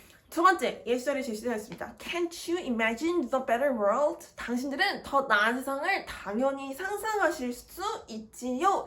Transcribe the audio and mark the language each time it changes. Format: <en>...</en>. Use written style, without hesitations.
<ko>두 번째, 예시절이 제시되었습니다.</ko> <en>Can't you imagine the better world?</en> <ko>당신들은 더 나은 세상을 당연히 상상하실 수 있지요?</ko>